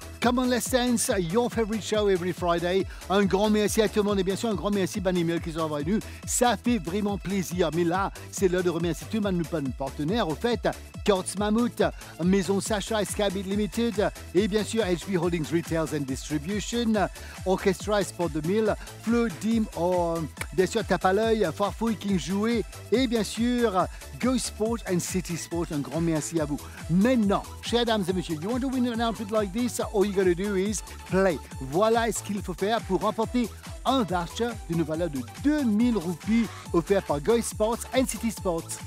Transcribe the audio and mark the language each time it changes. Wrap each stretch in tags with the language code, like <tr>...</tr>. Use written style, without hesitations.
<en>Come on, let's dance, your favorite show every Friday.</en> <fr>Un grand merci à tout le monde et bien sûr un grand merci à Banimel qui sont envoyés nous. Ça fait vraiment plaisir. Mais là, c'est l'heure de remercier tout le monde nos partenaires. Au fait, Kurtz Mammouth, Maison Sacha, Skybit Limited et bien sûr HB Holdings Retails and Distribution, Orchestra Sport 2000, Flo Dim, bien sûr Tape à l'œil, Farfouille King Jouet et bien sûr Go Sport and City Sport. Un grand merci à vous. Maintenant, chers dames et messieurs,</fr> <en>you want to win an outfit like this? All you gotta do is play.</en> <fr>Voilà ce qu'il faut faire pour remporter un voucher d'une valeur de 2000 roupies offert par Go Sports and City Sports.</fr>